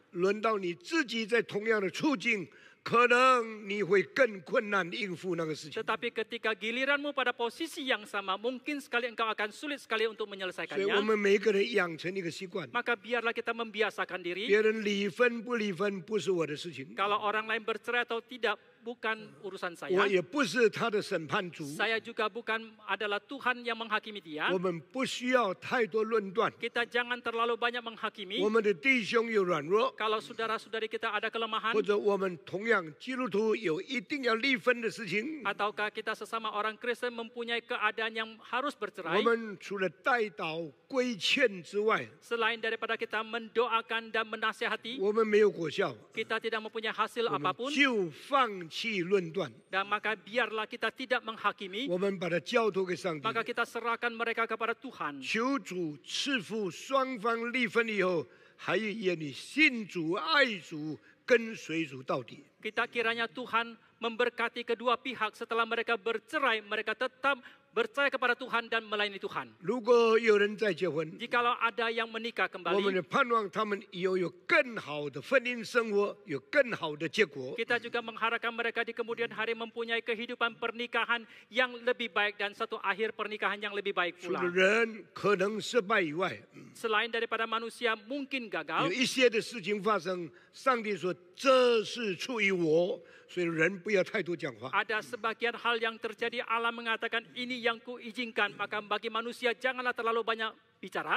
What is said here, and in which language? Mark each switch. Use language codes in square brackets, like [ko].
[zh] 轮到你自己在同样的处境，可能你会更困难应付那个事情。 [id] Tetapi ketika giliranmu pada posisi yang sama, mungkin sekali engkau akan sulit sekali untuk [zh] 所以我 [id] menyelesaikannya. [zh] 们每个人养成一个习惯， [id] Maka biarlah kita membiasakan diri. [zh] 别人离婚不离婚不是我的事情， [id] Kalau orang lain bercerai atau tidak bukan urusan [zh] 我 [id] saya. [zh] 也不是他的审判主， [id] Saya juga bukan adalah Tuhan yang menghakimi dia. [zh] 我们不需要太多论断。 [id] Kita jangan terlalu banyak menghakimi. [zh] 我们的弟兄有软弱， [id] Kalau saudara-saudari kita ada kelemahan, [zh] 或者我们同样基督徒有一定要离婚的事情， [id] ataukah kita sesama orang Kristen mempunyai keadaan yang harus [zh] 我 [id] bercerai, [zh] 们除了代祷规劝之外， [id] selain daripada kita mendoakan dan menasihati, [zh] 我们没有果效， [id] kita tidak mempunyai hasil [zh] 我们 [id] apapun, [zh] 就放弃论断， [id] dan maka biarlah kita tidak menghakimi, [zh] 我们把它交托给上帝。 [id] maka kita serahkan mereka kepada Tuhan. [zh] 求主赐福双方离婚以后，还愿你信主、爱主、跟随主到底。 [id] Kita kiranya Tuhan memberkati kedua pihak setelah mereka bercerai, mereka tetap percaya kepada Tuhan dan melayani Tuhan. [zh] 如果有人再结婚， [id] Jikalau ada yang menikah [zh] 我们 [id] kembali, [zh] 也盼望他们以后有更好的婚姻生活，有更好的结果。 [id] kita juga mengharapkan mereka di kemudian hari mempunyai kehidupan pernikahan yang lebih baik dan satu akhir pernikahan yang lebih baik [zh] 除了 [id] pula. [zh] 人可能失败以外， [id] Selain daripada manusia mungkin [zh] 有 [id] gagal, [zh] 一些的事情发生，上帝说这是出于我，所以人不要太多讲话。 [id] ada sebagian hal yang terjadi, Allah mengatakan ini yang kuizinkan, maka bagi manusia janganlah terlalu banyak bicara.